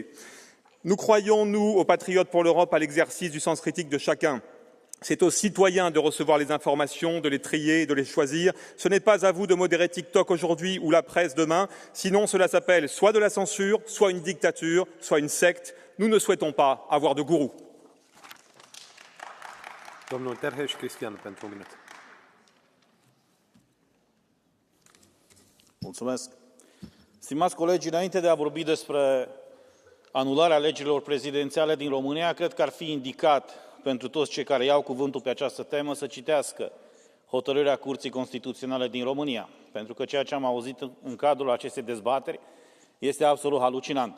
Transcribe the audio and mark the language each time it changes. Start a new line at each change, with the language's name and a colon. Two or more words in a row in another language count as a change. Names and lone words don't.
French: Nous croyons, nous, aux patriotes pour l'Europe, à l'exercice du sens critique de chacun. C'est aux citoyens de recevoir les informations, de les trier, de les choisir. Ce n'est pas à vous de modérer TikTok aujourd'hui ou la presse demain. Sinon, cela s'appelle soit de la censure, soit une dictature, soit une secte. Nous ne souhaitons pas avoir de gourou.
Romanian: Domnul Terheș Cristian, pentru un minut. Mulțumesc. Stimați colegi, înainte de a vorbi despre anularea alegerilor prezidențiale din România, cred că ar fi indicat pentru toți cei care iau cuvântul pe această temă să citească hotărârea Curții Constituționale din România, pentru că ceea ce am auzit în cadrul acestei dezbateri este absolut halucinant.